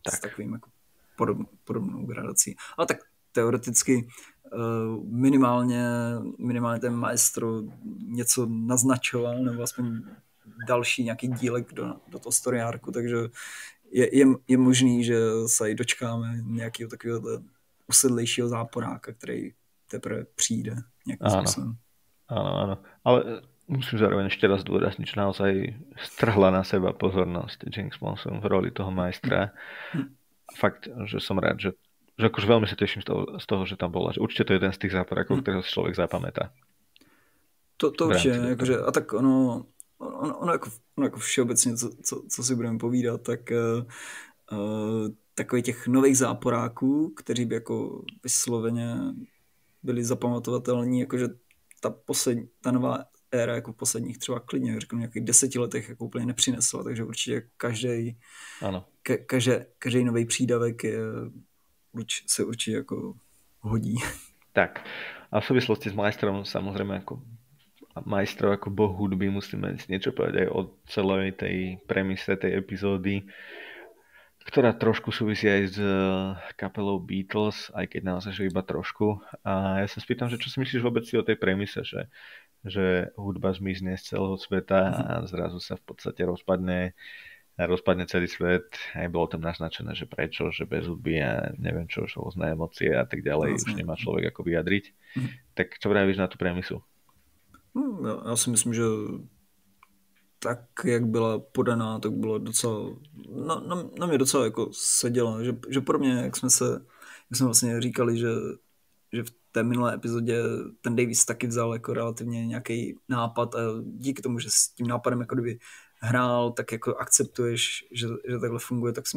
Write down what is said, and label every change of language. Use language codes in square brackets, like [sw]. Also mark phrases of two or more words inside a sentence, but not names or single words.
[cs] S takovým jako podobnou gradací. Ale tak teoreticky minimálně ten maestro něco naznačoval, nebo aspoň další nějaký dílek do toho [en] story arku, [cs] takže je možný, že se i dočkáme nějakého takového usedlejšího záporáka, který teprve přijde nějakým způsobem. [sk] Áno. Ale musím zároveň ešte raz dôrazniť, že naozaj strhla na seba pozornosť James Monson v roli toho majstra. Fakt, že som rád, že akože veľmi sa teším z toho, že tam bola. Že určite to je jeden z tých záporákov, ktorého si človek zapamätá. To určite, akože, [cs] a tak ono jako všeobecně, co si budeme povídat, tak takových těch nových záporáků, kteří by jako vysloveně byli zapamatovatelní, jakože ta nová éra jako v posledních třeba klidně, řeknu nějakých 10 letech jako úplně nepřinesla, takže určitě každý nový přídavek se určitě jako hodí. [sk] Tak A v súvislosti s majstrom, samozrejme majstrov ako boh hudby, musíme si niečo povedať aj o celej tej premise tej epizódy, ktorá trošku súvisí aj s kapelou Beatles, aj keď naozaj že iba trošku. A ja sa spýtam, že čo si myslíš vôbec si o tej premise, že hudba zmizne z celého sveta a zrazu sa v podstate rozpadne celý svet. Aj bolo tam naznačené, že prečo, že bez hudby a neviem čo, rôzne emócie a tak ďalej, už nemá človek ako vyjadriť. Tak čo vravíš na tú premisu? [cs] Já si myslím, že tak, jak byla podaná, tak bylo docela, na mě docela jako seděla, že pro mě, jak jsme vlastně říkali, že v té minulé epizodě ten Davis taky vzal jako relativně nějaký nápad a díky tomu, že s tím nápadem jako kdyby hrál, tak jako akceptuješ, že takhle funguje, tak si